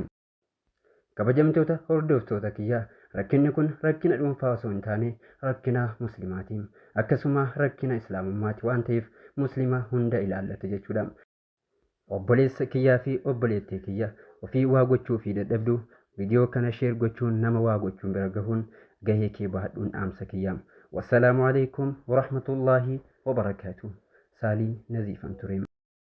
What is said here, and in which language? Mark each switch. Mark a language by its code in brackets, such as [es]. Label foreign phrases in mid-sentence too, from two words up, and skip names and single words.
[om] Kabajamtoota hordoftoota kiyyaa rakkinni kun rakkina dhuunfaa osoo hin taane rakkina musliimaati. Akkasuma rakkina islaamummaati waan ta'eef musliima hunda ilaallata jechuudha. Obboleessa kiyyaa fi obboleettii kiyya ofii waa gochuu fi dadhabdu viidiyoo kana sheer gochuun nama waa gochuun bira gahuun gahee kee bahadhuun dhaamsa kiyya. [ar] والسلام عليكم ورحمة الله وبركاته. سالي نزيف أنتريم.